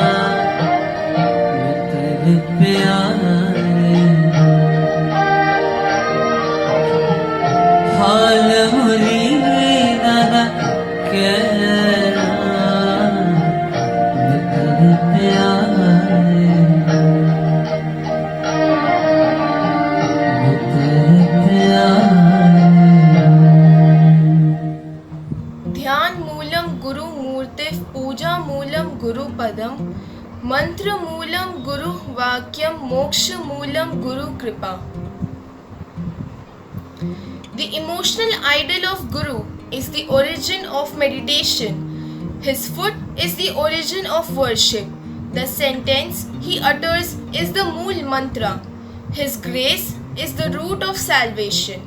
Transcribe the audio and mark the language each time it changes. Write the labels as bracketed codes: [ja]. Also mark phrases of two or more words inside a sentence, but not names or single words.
[pa] ਮਿੱਤਰ ਪਿਆਰੇ ਹਾਲ ਮੁਰੀਦਾ ਦਾ ਕਹਿਣਾ ਮਿੱਤਰ ਪਿਆਰੇ ਮਿੱਤਰ ਪਿਆਰੇ [sa] ध्यान मूलम गुरु मूर्ति पूजा मूलम गुरु पदम मंत्र मूलम गुरु वाक्यम मोक्ष मूलम गुरु कृपा. [en] The emotional idol of Guru is the origin of meditation. His foot is the origin of worship. The sentence he utters is the Mool Mantra. His grace is the root of salvation.